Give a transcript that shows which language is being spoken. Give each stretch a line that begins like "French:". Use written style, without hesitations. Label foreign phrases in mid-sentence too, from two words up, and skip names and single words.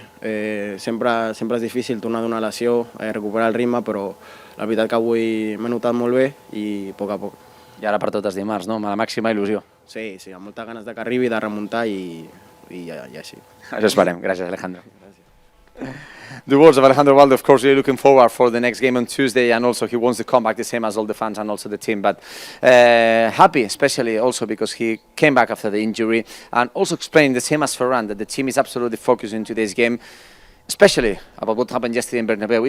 Catalan: Sempre és difícil tornar d'una lesió, recuperar el ritme, però la veritat que avui m'he notat molt bé i a poc a poc. I ara per tots els dimarts, no? Amb la màxima il·lusió. Sí, amb moltes ganes de que arribi, de remuntar i així. Això esperem. Gràcies, Alejandro.
English: The words of Alejandro Valde, of course, really looking forward for the next game on Tuesday, and also he wants to come back the same as all the fans and also the team, but happy, especially also because he came back after the injury, and also explained the same as Ferran, that the team is absolutely focused in today's game, especially about what happened yesterday in Bernabeu.